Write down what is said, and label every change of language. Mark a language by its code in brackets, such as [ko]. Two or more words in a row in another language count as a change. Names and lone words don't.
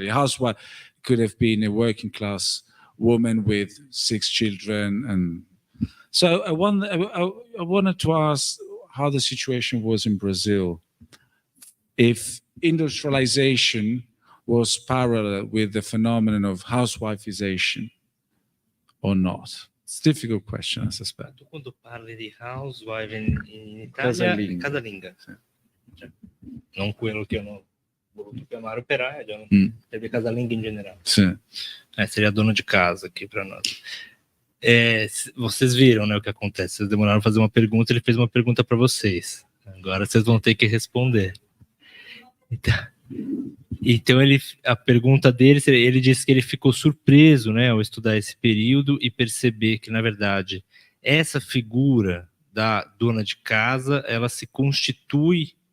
[en] A housewife could have been a working class woman with 6 children, and so I wanted to ask how the situation was in Brazil, if industrialization was parallel with the phenomenon of housewifeization or not. It's a difficult question, I suspect. [it] Quando parli di housewife in Italia, casalinga. Non quello che hanno voluto chiamare operaio, sarebbe casalinga in generale. [pt] Sim. Seria dona de casa aqui para nós. Vocês viram, né, o que acontece? Vocês demoraram a fazer uma pergunta, ele fez uma pergunta para vocês. Agora vocês vão ter que responder. Então a pergunta dele, ele disse que ele ficou surpreso, né, ao estudar esse período e perceber que, na verdade, essa figura da dona de casa, ela se constitui